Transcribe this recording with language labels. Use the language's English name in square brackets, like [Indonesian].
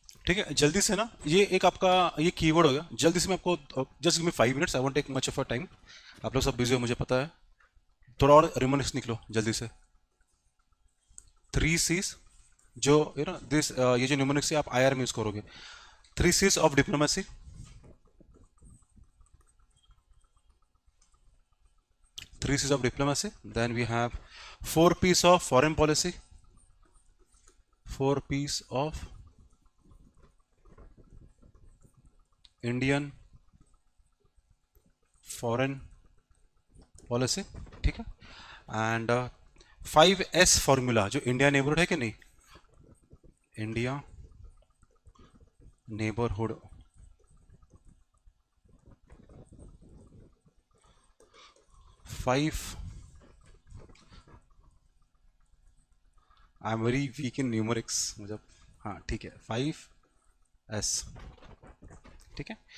[Hindi] ठीक है, जल्दी से ना, ये एक आपका ये कीवर्ड हो गया, जल्दी से मैं आपको [English] Just give me 5 minutes, I won't take much of your time. [Hindi] आप लोग सब बिजी हो मुझे पता है, थोड़ा और रिमोनिक्स निकलो जल्दी से। 3 C's, जो [English] you know this, [Hindi] ये जो न्यूमोनिक्स है आप IR में यूज करोगे। [English] 3 C's of diplomacy, 3 C's of diplomacy. Then we have 4 P's of foreign policy. 4 P's of Indian foreign policy, ठीक है। [Hindi] एंड 5S फॉर्मूला, जो इंडिया नेबरहुड है कि नहीं, India neighbourhood, 5, [English] I am very weak in numerics [Hindi] मुझे, हाँ ठीक है, 5S, ठीक है।